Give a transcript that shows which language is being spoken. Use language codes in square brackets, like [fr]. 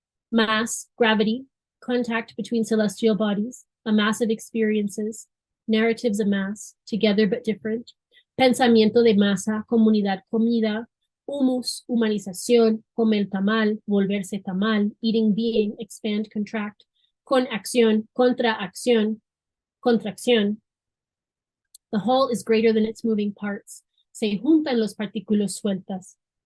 [en] Mass, gravity, contact between celestial bodies, a mass of experiences, narratives of mass, together but different. [es] Pensamiento de masa, comunidad, comida. Humus, humanización, come el tamal, volverse tamal, [en] eating being, expand, contract, [es] con acción, contracción, contracción. [en] The whole is greater than its moving parts. [es] Se juntan las partículas sueltas.